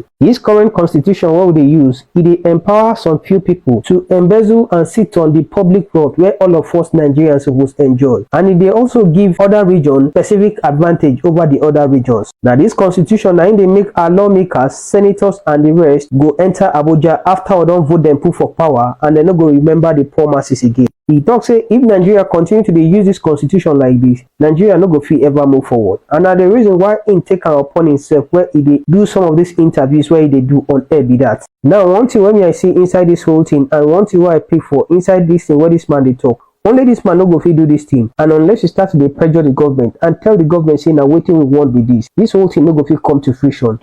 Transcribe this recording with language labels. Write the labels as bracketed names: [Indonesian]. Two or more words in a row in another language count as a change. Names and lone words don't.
[Nigerian Pidgin] This current constitution what they use, it empower some few people to embezzle and sit on the public wealth where all of us Nigerians supposed enjoy, and they also give other regions specific advantage over the other regions. Now this constitution now they make our lawmakers, senators and the rest go enter Abuja after we don't vote them put for power, and they not go remember the poor masses again. He talk say if Nigeria continue to dey use this constitution like this, Nigeria no go fit ever move forward. And na the reason why im take am upon himself where he dey do some of these interviews where he dey do on air be that. Now one thing wey I see inside this whole thing, and one thing wey I pick for inside this thing where this man dey talk, only this man no go fit do this thing, and unless you start to dey pressure the government and tell the government say na wetin we want be this whole thing no go fit come to fruition.